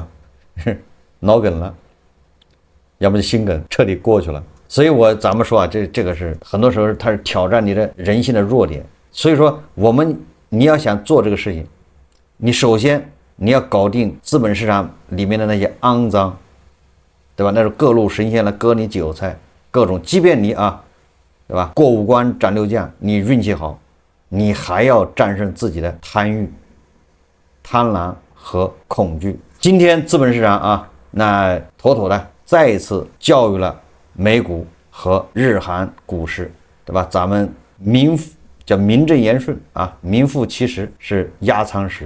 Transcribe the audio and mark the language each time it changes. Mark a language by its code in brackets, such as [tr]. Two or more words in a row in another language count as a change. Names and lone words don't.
[zh] 腦梗了，要不就心梗徹底過去了。所以咱們說啊，這個是很多時候它是挑戰你的人性的弱點。所以說你要想做這個事情，你首先你要搞定資本市場裡面的那些骯髒，對吧？那是各路神仙來割你韭菜，各種，即便你啊，對吧？過5關斬6將，你運氣好，你還要戰勝自己的貪欲、貪婪和恐懼。今天資本市場啊，那妥妥的再一次教育了美股和日韓股市，對吧？咱們名正言順啊，名副其實是壓艙石。